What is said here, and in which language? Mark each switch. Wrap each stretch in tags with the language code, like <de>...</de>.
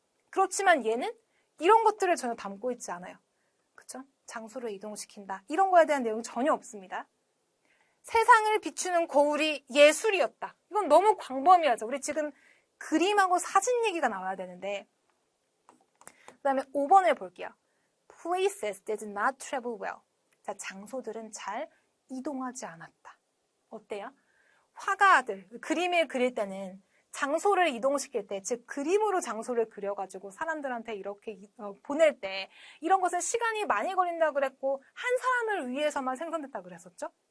<ko>그렇지만 얘는 이런 것들을 전혀 담고 있지 않아요. 그렇죠? 장소를 이동시킨다. 이런 거에 대한 내용이 전혀 없습니다. 세상을 비추는 거울이 예술이었다. 이건 너무 광범위하죠. 우리 지금 그림하고 사진 얘기가 나와야 되는데. 그 다음에 5번을 볼게요.</ko> <en>Places did not travel well.</en> <ko>자, 장소들은 잘 이동하지 않았다. 어때요? 화가들, 그림을 그릴 때는 장소를 이동시킬 때, 즉 그림으로 장소를 그려가지고 사람들한테 이렇게 보낼 때 이런 것은 시간이 많이 걸린다고 그랬고 한 사람을 위해서만 생산됐다고 그랬었죠.</ko>